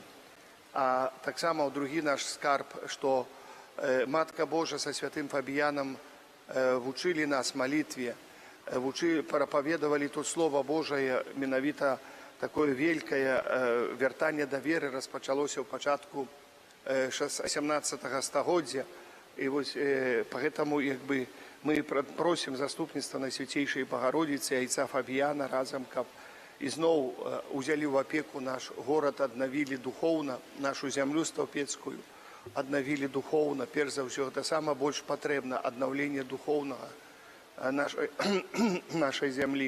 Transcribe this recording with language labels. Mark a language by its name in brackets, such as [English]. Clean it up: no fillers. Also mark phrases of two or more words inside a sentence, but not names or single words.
[Belarusian] А таксама ў другі наш скарб, што Матка Божа са святым Фабіянам вучылі нас малітве, прапаведавалі тут Слова Божае, менавіта такое вялікае вяртанне да веры распачалося ў пачатку 17 стагоддзя, І ось [Russian] поэтому мы просим [Belarusian] заступніцтва [Russian] Найсвятейшей Богородицы, [Belarusian] Айца Фабіяна разом, каб ізноў узялі ў апеку наш горад, аднавілі духоўна нашу зямлю стаўпецкую, аднавілі духоўна, перш за ўсё, гэта сама больш патрэбна, аднаўленне духоўнага нашай зямлі.